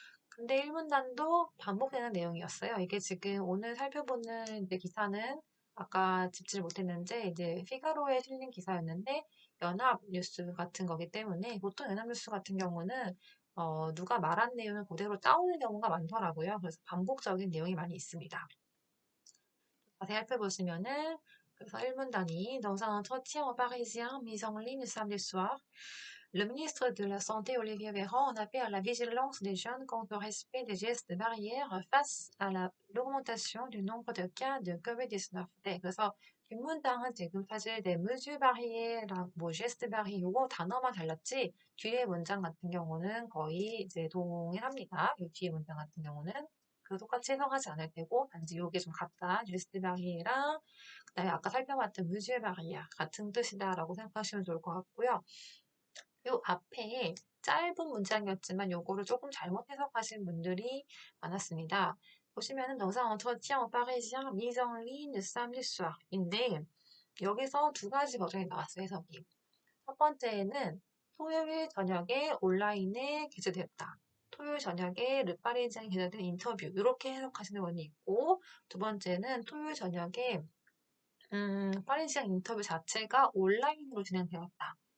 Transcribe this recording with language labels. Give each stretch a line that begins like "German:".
Korean: 근데 1문단도 반복되는 내용이었어요. 이게 지금 오늘 살펴보는 이제 기사는 아까 짚지를 못했는데 이제 피가로에 실린 기사였는데 연합뉴스 같은 거기 때문에 보통 연합뉴스 같은 경우는 누가 말한 내용을 그대로 따오는 경우가 많더라고요. 그래서 반복적인 내용이 많이 있습니다. 자세히 살펴보시면은 그래서 1문단이
French: Dans un entretien parisien mis en ligne samedi soir, le ministre de la Santé Olivier Véran en appelle à la vigilance des jeunes quant au respect des gestes barrières face à l'augmentation du nombre de cas de COVID-19.
Korean: 네, 그래서 뒷문장은 지금 사실 네, mesure barrière랑 뭐 geste barrière 요거 단어만 달랐지 뒤에 문장 같은 경우는 거의 이제 동일합니다. 이 뒤에 문장 같은 경우는 그 똑같이 해석하지 않을 테고 단지 요게 좀 같다. geste barrière랑 그다음에 아까 살펴봤던 mesure barrière 같은 뜻이다라고 생각하시면 좋을 것 같고요. 요 앞에 짧은 문장이었지만 요거를 조금 잘못 해석하신 분들이 많았습니다. 보시면은
French: dans un entretien parisien mis en ligne samedi soir인데
Korean: 여기서 두 가지 버전이 나왔어요, 해석이. 첫 번째는 토요일 저녁에 온라인에 게재되었다. 토요일 저녁에 르파리지안에 게재된 인터뷰 이렇게 해석하시는 분이 있고 두 번째는 토요일 저녁에 파리지안 인터뷰 자체가 온라인으로 진행되었다.